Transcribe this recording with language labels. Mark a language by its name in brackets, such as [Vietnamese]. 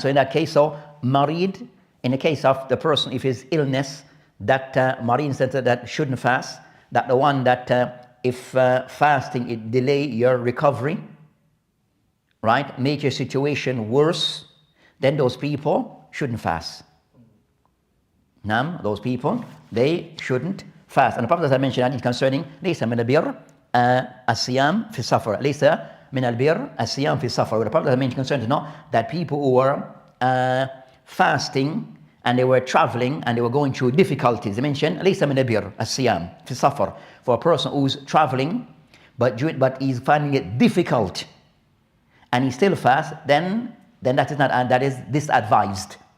[English] So in that case, marid, in the case of the person, if his illness, that marid center that shouldn't fast, that the one that if fasting it delay your recovery, right, make your situation worse, then those people shouldn't fast. Those people, they shouldn't fast. And the Prophet, as I mentioned, is concerning [Arabic] ليس من البر الصيام في السفر. ليس من البر الصيام في السفر. [English] The Prophet, as I mentioned, concerned to know that people who were fasting and they were traveling and they were going through difficulties. They mentioned [Arabic] ليس من البر الصيام في السفر. [English] For a person who's traveling but he's finding it difficult and he still fasts, then that is not, that is disadvised.